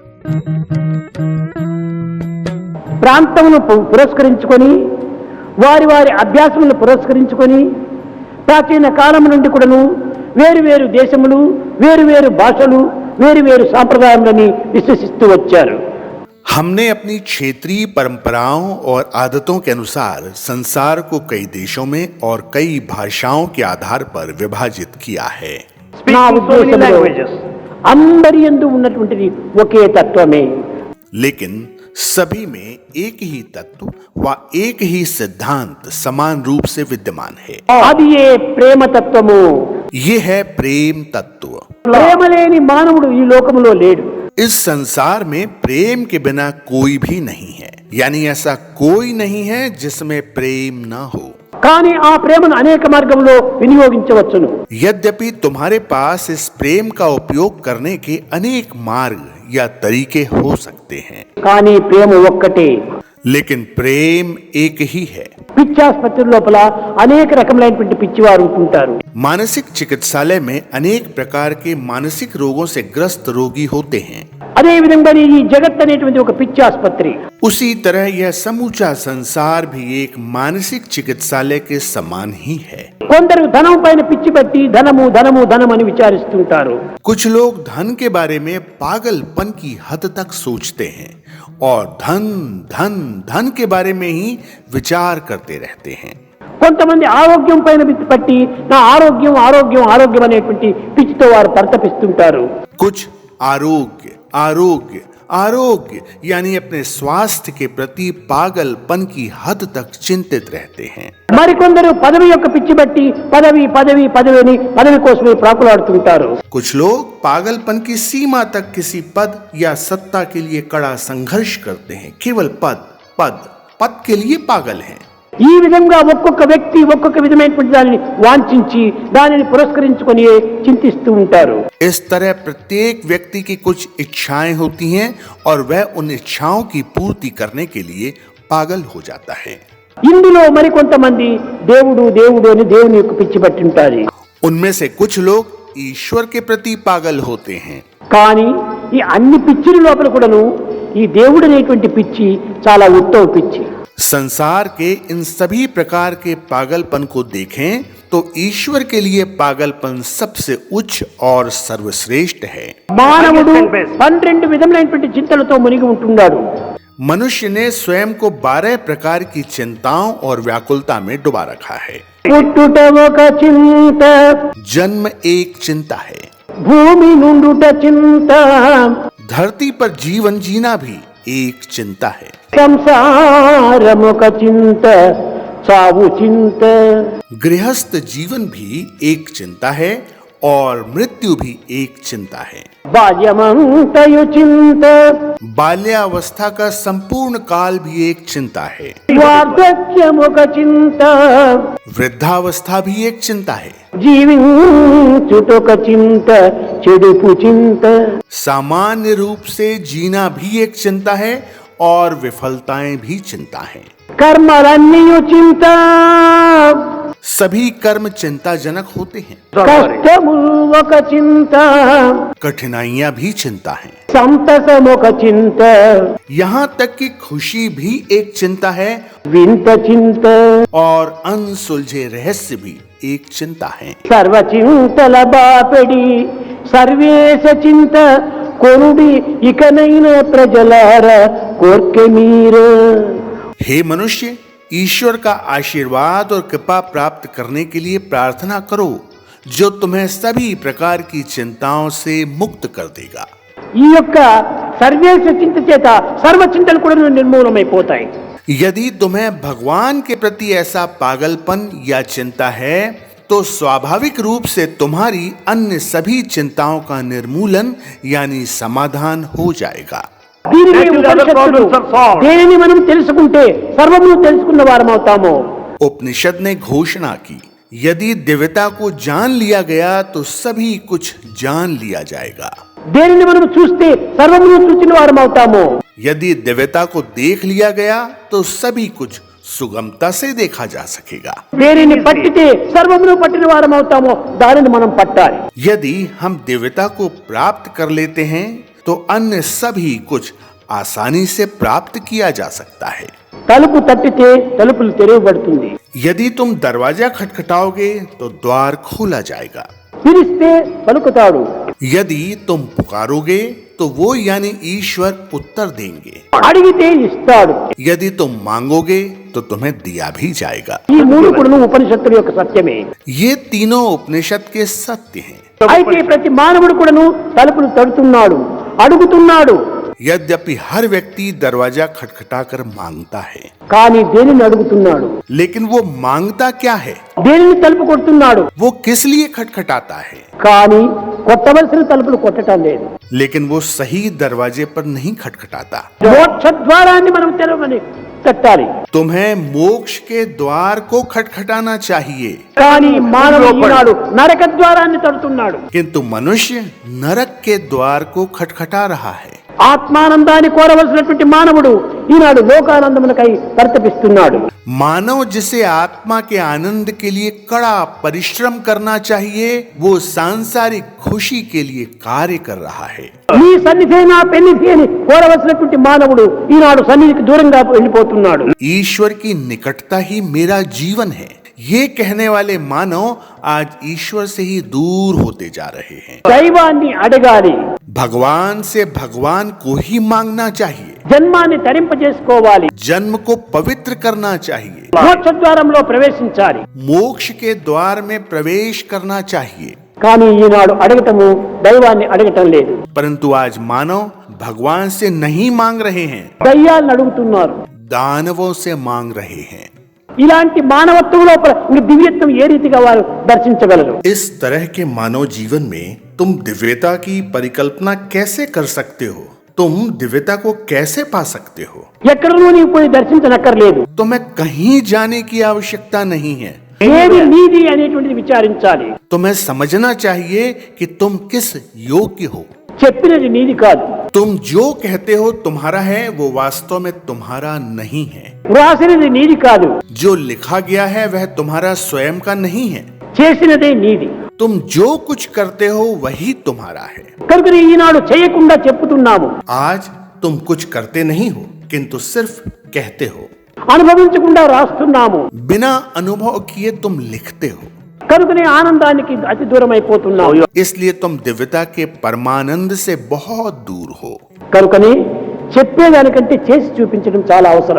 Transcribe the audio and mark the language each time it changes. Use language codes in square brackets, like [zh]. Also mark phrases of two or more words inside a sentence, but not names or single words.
[te] ప్రాంతమును పురస్కరించుకొని వారి వారి అభ్యాసములను పురస్కరించుకొని ప్రాచీన కాలం నుండి కూడాను వేరు వేరు దేశములు, వేరు వేరు భాషలు, వేరు వేరు సాంప్రదాయాలని విశ్వసిస్తూ వచ్చారు. [hi] हमने अपनी क्षेत्रीय परंपराओं और आदतों के अनुसार संसार को कई देशों में और कई भाषाओं के आधार पर विभाजित किया है. [te] నా ఉద్దేశంలో అందరి యందు ఉన్నటువంటిది ఒకే తత్వమే. [hi] लेकिन सभी में एक ही तत्व व एक ही सिद्धांत समान रूप से विद्यमान है. [te] అది ఏ ప్రేమ తత్వము. [hi] ये है प्रेम तत्व. [te] ప్రేమ లేని మానవుడు ఈ లోకములో లేడు. [hi] इस संसार में प्रेम के बिना कोई भी नहीं है, यानी ऐसा कोई नहीं है जिसमें प्रेम ना हो. [te] కానీ ఆ ప్రేమను అనేక మార్గంలో వినియోగించవచ్చును. [hi] यद्यपि तुम्हारे पास इस प्रेम का उपयोग करने के अनेक मार्ग या तरीके हो सकते हैं, [te] కానీ ప్రేమ ఒక్కటే. [hi] लेकिन प्रेम एक ही है. [te] పిచ్చాసుపత్రి లోపల అనేక రకములైనటువంటి పిచ్చివారు ఉంటుంటారు. [hi] मानसिक चिकित्सालय में अनेक प्रकार के मानसिक रोगों से ग्रस्त रोगी होते हैं. [te] అదే విధంగా ఈ జగత్ అనేటువంటి ఒక పిచ్చాసుపత్రి. [hi] उसी तरह यह समूचा संसार भी एक मानसिक चिकित्सालय के समान ही है. [te] కొందరు ధనం పైన పిచ్చి పట్టి ధనము ధనము ధనం అని విచారిస్తుంటారు. [hi] कुछ लोग धन के बारे में पागलपन की हद तक सोचते हैं और धन धन धन के बारे में ही विचार करते रहते हैं. [te] కొంతమంది ఆరోగ్యం పైన పిచ్చి పట్టి నా ఆరోగ్యం ఆరోగ్యం ఆరోగ్యం అనేటువంటి పిచ్చితో వారు పరితపిస్తుంటారు. [hi] कुछ आरोग्य आरोग्य आरोग्य यानी अपने स्वास्थ्य के प्रति पागलपन की हद तक चिंतित रहते हैं. [te] మరికొందరు పదవి యొక్క పిచ్చి పట్టి పదవి పదవి పదవి అని పదవి కోసమే ప్రాకులాడుతుంటారు. [hi] कुछ लोग पागलपन की सीमा तक किसी पद या सत्ता के लिए कड़ा संघर्ष करते हैं. केवल पद पद पद के लिए पागल हैं. [te] ఈ విధంగా ఒక్కొక్క వ్యక్తి ఒక్కొక్క విధమైనటువంటి దానిని వాంఛించి దానిని పురస్కరించుకొని చింతిస్తూ ఉంటారు. [hi] इस तरह प्रत्येक व्यक्ति की कुछ इच्छाएं होती हैं और वह उन इच्छाओं की पूर्ति करने के लिए पागल हो जाता है. [te] ఇందులో మరికొంతమంది దేవుడు దేవుడు అని దేవుని యొక్క పిచ్చి పట్టి ఉంటారు. [hi] उनमें से कुछ लोग ईश्वर के प्रति पागल होते हैं. [te] కానీ ఈ అన్ని పిచ్చిల లోపల కూడాను ఈ దేవుడు అనేటువంటి పిచ్చి చాలా ఉత్తమ పిచ్చి. [hi] संसार के इन सभी प्रकार के पागलपन को देखें तो ईश्वर के लिए पागलपन सबसे उच्च और सर्वश्रेष्ठ है. [te] మానవుడు 12 విధములైనటువంటి చింతలతో మునిగి ఉంటున్నాడు. [hi] मनुष्य ने स्वयं को 12 प्रकार की चिंताओं और व्याकुलता में डुबा रखा है. [te] పుట్టుట ఒక చింత, [hi] जन्म एक चिंता है. [te] భూమి నుండుట చింత, [hi] धरती पर जीवन जीना भी एक चिंता है. [te] సంసారం ఒక చింత, చావు చింత. [hi] गृहस्थ जीवन भी एक चिंता है और मृत्यु भी एक चिंता है. [te] బాల్యమంతయు చింత, [hi] बाल्यावस्था का संपूर्ण काल भी एक चिंता है. [te] వార్ధక్యం ఒక చింత, [hi] वृद्धावस्था भी एक चिंता है. [te] జీవించుటొక చింత, చెడుపు చింత. [hi] सामान्य रूप से जीना भी एक चिंता है और विफलताएं भी चिंता है. [te] కర్మలన్నీయు చింత, [hi] सभी कर्म चिंताजनक होते हैं. [te] కష్టములు ఒక చింత, [hi] कठिनाइयां भी चिंता हैं. [te] సంతసం ఒక చింత, [hi] यहाँ तक कि खुशी भी एक चिंता है [te] వింత చింత. [hi] और अनसुलझे रहस्य भी एक चिंता है. [te] సర్వ చింతల బాపెడి సర్వేశ చింత కొనుడి ఇకనైన ప్రజలార కోర్కె మీరు. [hi] हे मनुष्य, ईश्वर का आशीर्वाद और कृपा प्राप्त करने के लिए प्रार्थना करो जो तुम्हें सभी प्रकार की चिंताओं से मुक्त कर देगा. [te] ఈ యొక్క సర్వేశ చింత చేత సర్వ చింతలు కూడా నిర్మూలమైపోతాయి. [hi] यदि तुम्हें भगवान के प्रति ऐसा पागलपन या चिंता है तो स्वाभाविक रूप से तुम्हारी अन्य सभी चिंताओं का निर्मूलन यानी समाधान हो जाएगा. [te] దీనిని ఉపనిషత్తులు దేనిని మనం తెలుసుకుంటే సర్వము తెలుసుకున్న వారమవుతాము. [hi] उपनिषद ने घोषणा की, यदि दिव्यता को जान लिया गया तो सभी कुछ जान लिया जाएगा. [te] దేనిని మనం చూస్తే సర్వము చూచిన వారమవుతాము. [hi] यदि दिव्यता को देख लिया गया तो सभी कुछ सुगमता से देखा जा सकेगा. [te] దేనిని పట్టితే సర్వమును పట్టిన వారమవుతాము. దానిని మనం పట్టాలి. [hi] यदि हम दिव्यता को प्राप्त कर लेते हैं तो अन्य सभी कुछ आसानी से प्राप्त किया जा सकता है। [te] తలుపు తట్టితే తలుపులు తెరవబడుతుంది. [hi] यदि तुम दरवाजा खटखटाओगे तो द्वार खोला जाएगा। [te] పిలిస్తే పలుకుతాడు. [hi] यदि तुम पुकारोगे तो वो यानी ईश्वर उत्तर देंगे। [te] అడిగితే ఇస్తాడు. [hi] यदि तुम मांगोगे तो तुम्हें दिया भी जाएगा। [te] ఈ మూడు కూడా ఉపనిషత్తుల యొక్క సత్యమే. [hi] ये तीनों उपनिषद के सत्य हैं। [te] అయితే ప్రతి మానవుడు కూడాను తలుపులు తడుతున్నాడు, అడుగుతున్నాడు. [hi] यद्यपि हर व्यक्ति दरवाजा खटखटाकर मांगता है, [te] కానీ దేనిని అడుగుతున్నాడు? [hi] लेकिन वो मांगता क्या है? [te] దేనిని తలుపు కొడుతున్నాడు? [hi] वो किस लिए खटखटाता है? [te] కానీ కొట్టవలసిన తలుపులు కొట్టడం లేదు. [hi] लेकिन वो सही दरवाजे पर नहीं खटखटाता। [te] మోక్ష ద్వారాన్ని మనం తెరవమని తట్టాలి. [hi] तुम्हें मोक्ष के द्वार को खटखटाना चाहिए, [te] కానీ మానవుడు ఈనాడు నరక ద్వారాన్ని తడుతున్నాడు. [hi] किंतु मनुष्य नरक के द्वार को खटखटा रहा है। [te] ఆత్మానందాన్ని కోరవలసినటువంటి మానవుడు ఈనాడు లోకానందమునకై పరితపిస్తున్నాడు. [hi] मानव जिसे आत्मा के आनंद के लिए कड़ा परिश्रम करना चाहिए, वो सांसारिक खुशी के लिए कार्य कर रहा है। [te] నీ సన్నిధి నా పెన్నిధి అని కోరవలసినటువంటి మానవుడు ఈనాడు సన్నిధికి దూరంగా వెళ్ళిపోతున్నాడు. [hi] ईश्वर की निकटता ही मेरा जीवन है, ये कहने वाले मानव आज ईश्वर से ही दूर होते जा रहे हैं। [te] దైవాన్ని అడగాలి, [hi] भगवान से भगवान को ही मांगना चाहिए, [te] జన్మాన్ని తరింపజేసుకోవాలి, [hi] जन्म को पवित्र करना चाहिए, [te] మోక్ష ద్వారంలో ప్రవేశించాలి. [hi] मोक्ष के द्वार में प्रवेश करना चाहिए। [te] కానీ ఈనాడు అడగటము దైవాన్ని అడగటం లేదు. [hi] परंतु आज मानव भगवान से नहीं मांग रहे हैं, [te] దయ్యాలను అడుగుతున్నారు. [hi] दानवों से मांग रहे हैं। [te] ఇలాంటి మానవత్వం లోపల ఇంక దివ్యత్వం ఏ రీతిగా వారు దర్శించగలరు? [hi] इस तरह के मानव जीवन में तुम दिव्यता की परिकल्पना कैसे कर सकते हो? तुम दिव्यता को कैसे पा सकते हो? [te] ఎక్కడనూ నీవు పోయి దర్శించనక్కర్లేదు. [hi] तुम्हें कहीं जाने की आवश्यकता नहीं है। [te] ఏది నీది అనేటువంటిది విచారించాలి. [hi] तुम्हें समझना चाहिए कि तुम किस योग्य हो। [te] చెప్పినది నీది కాదు. [hi] तुम जो कहते हो तुम्हारा है, वो वास्तव में तुम्हारा नहीं है। [te] వ్రాసినది నీది కాదు. [hi] जो लिखा गया है वह तुम्हारा स्वयं का नहीं है। [te] చేసినదే నీది. [hi] तुम जो कुछ करते हो वही तुम्हारा है। [te] కనుక ఈనాడు చేయకుండా చెప్పుతున్నాము, [hi] आज तुम कुछ करते नहीं हो, किंतु सिर्फ कहते हो। [te] అనుభవించకుండా రాస్తున్నాము. [hi] बिना अनुभव किए तुम लिखते हो, [te] కనుకనే ఆనందానికి అతి దూరం అయిపోతున్నాము. [hi] इसलिए तुम दिव्यता के परमानंद से बहुत दूर हो। [te] కనుకనే చెప్పేదానికంటే చేసి చూపించడం చాలా అవసరం.